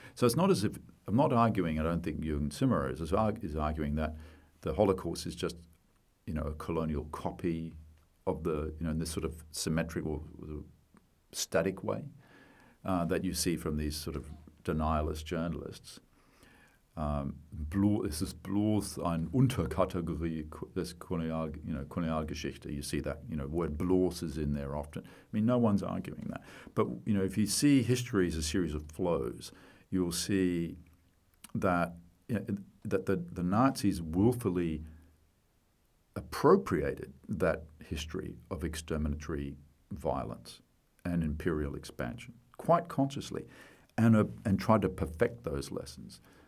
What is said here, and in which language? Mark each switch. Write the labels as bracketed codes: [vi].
[en] So it's not as if, I'm not arguing, I don't think Jürgen Zimmer is arguing that the Holocaust is just, a colonial copy of in this sort of symmetrical, static way that you see from these sort of denialist journalists. [de] Es ist bloß eine Unterkategorie des Kolonialgeschichte. [en] You see that, word bloß is in there often. No one's arguing that. But, if you see history as a series of flows, you'll see that, that the Nazis willfully appropriated that history of exterminatory violence and imperial expansion quite consciously and tried to perfect those lessons.